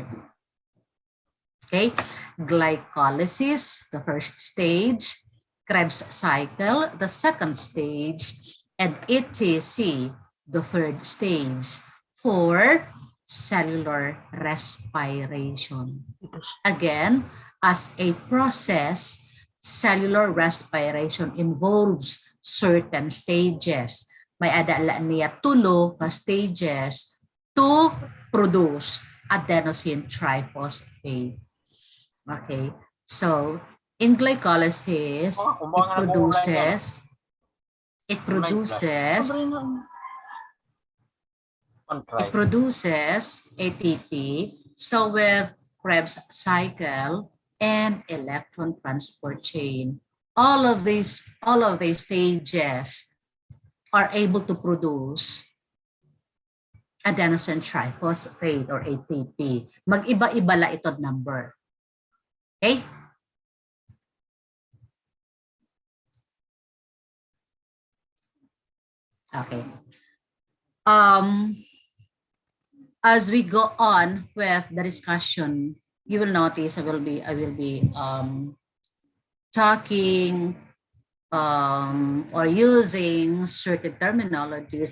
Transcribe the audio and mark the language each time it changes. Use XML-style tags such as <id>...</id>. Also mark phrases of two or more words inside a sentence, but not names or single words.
<en>Okay, glycolysis, the first stage, Krebs cycle, the second stage, and ETC, the third stage for cellular respiration. Again, as a process, cellular respiration involves certain stages.</en> <war>May adala niya tulo ka stages</war> <en>to produce adenosine triphosphate. Okay, so in glycolysis, it produces ATP. So with Krebs cycle and electron transport chain, all of these stages are able to produce adenosine triphosphate or ATP.</en> <war>Mag-iba-iba la ito number.</war> <en>Okay? Okay. As we go on with the discussion, you will notice I will be talking or using certain terminologies.</en>